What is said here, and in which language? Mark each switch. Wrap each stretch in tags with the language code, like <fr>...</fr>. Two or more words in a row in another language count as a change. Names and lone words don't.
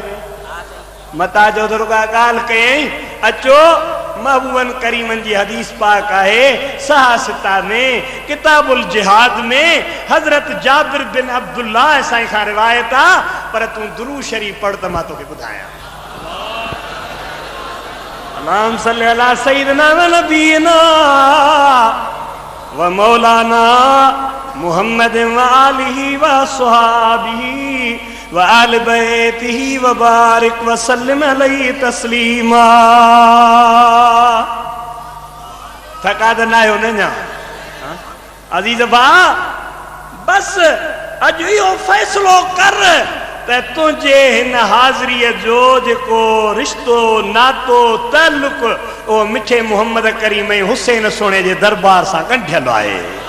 <sd>मता जो दुर्गा ॻाल्हि कयईं, अचो महबूबन करीमन जी हदीस पाक आहे सहासिता में किताबुल जिहाद में हज़रत जाबिर बिन अब्दुल्लाह साईं खां रिवायत आहे, पर तूं दुरूद शरीफ पढ़ त मां तोखे ॿुधायां।</sd> <ar>اللهم صل على سيدنا ونبينا ومولانا محمد وآله وصحبه وآل بيته وبارك وسلم عليه تسليما.</ar> <sd>थका त न आहियो न अञा? अज़ीज़ भाउ, बस अॼु इहो फ़ैसिलो कर त तुंहिंजे हिन हाज़िरीअ जो जेको रिश्तो नातो ताल्लुक उहो मिठे मोहम्मद करीम ऐं हुसैन सोणे जे दरबार सां ॻंढियलु आहे।</sd>